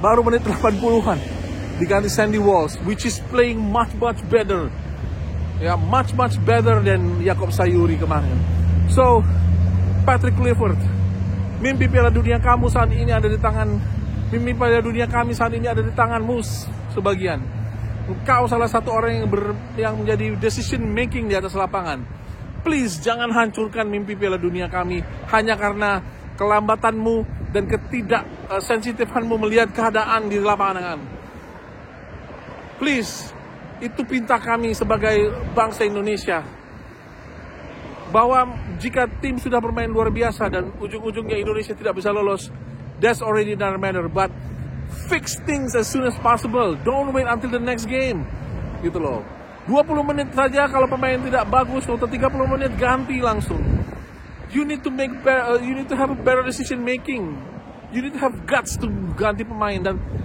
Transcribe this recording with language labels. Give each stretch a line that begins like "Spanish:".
Indonesian: Baru menit 80-an diganti
English: Sandy Walsh, which is playing much better ya, much better than Jacob Sayuri
Indonesian: kemarin. So, Patrick Clifford, mimpi Piala Dunia kamu saat ini ada di tangan, mimpi Piala Dunia kami saat ini ada di tanganmu sebagian. Engkau salah satu orang yang menjadi decision making di atas lapangan. Please jangan hancurkan mimpi Piala Dunia kami hanya karena kelambatanmu dan ketidaksensitifanmu melihat keadaan di lapangan. Please, itu pinta kami sebagai bangsa Indonesia, bahwa jika tim sudah bermain luar biasa dan ujung-ujungnya Indonesia tidak bisa lolos,
English: that's already another matter. But fix things as soon as possible. Don't wait until the next game.
Indonesian: Gitu loh. 20 menit saja kalau pemain tidak bagus, atau 30 menit ganti langsung.
English: You need to have a better decision making. You need to have guts to
Indonesian: ganti pemain. Dan